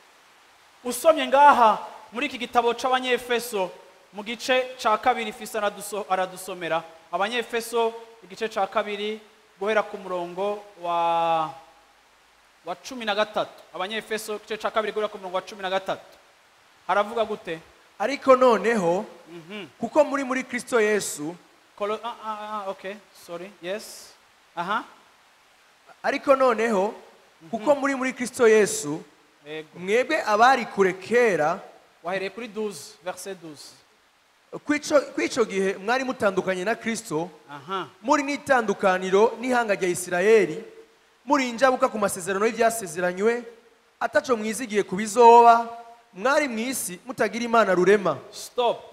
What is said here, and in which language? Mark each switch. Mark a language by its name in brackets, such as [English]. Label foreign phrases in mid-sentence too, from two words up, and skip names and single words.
[Rundi] Usomye ngaha muri iki gitabo c'Abanyefeso mu gice ca kabiri, Fils aradusomera Abanyefeso igice ca kabiri guhera ku murongo wa 13. Abanyefeso igice ca kabiri guhera ku murongo wa 13 haravuga gute? Ariko noneho kuko muri Kristo Yesu, [English] okay, sorry, yes, [Rundi] ariko noneho kuko muri Kristo Yesu mwebwe abari kure kera, wahereye kuri 12 verset 12, kwico gihe mwari mutandukanye na Kristo, muri n'itandukaniro n'ihanga rya Isirayeli, muri injabuka ku masezerano y'ivyasezeranywe, ataco mwizigiye kubizoba, mwari mwisi mutagira Imana rurema. Stop.